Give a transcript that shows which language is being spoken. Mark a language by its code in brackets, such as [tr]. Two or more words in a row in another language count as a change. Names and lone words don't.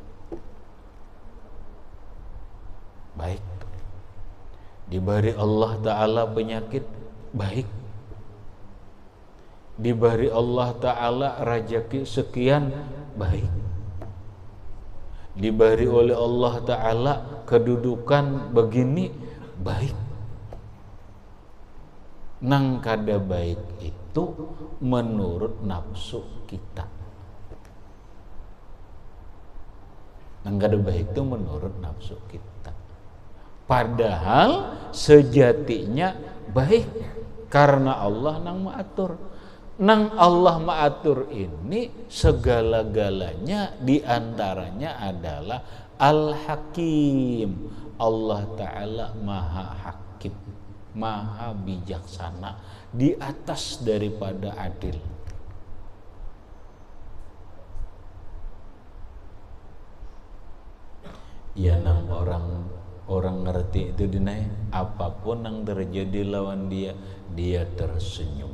[bjn] Baik. Diberi Allah Ta'ala penyakit, baik. Diberi Allah Ta'ala rezeki sekian, baik. Diberi oleh Allah Ta'ala kedudukan begini, baik. Nang kada baik itu menurut nafsu kita. Nang kada baik itu menurut nafsu kita. Padahal sejatinya baik, karena Allah nang mengatur. Nang Allah mengatur ini segala-galanya, diantaranya adalah Al-Hakim. Allah Ta'ala Maha Hakim, Maha bijaksana, di atas daripada adil. Ya, nang orang ngerti itu dinai, apapun yang terjadi lawan dia tersenyum.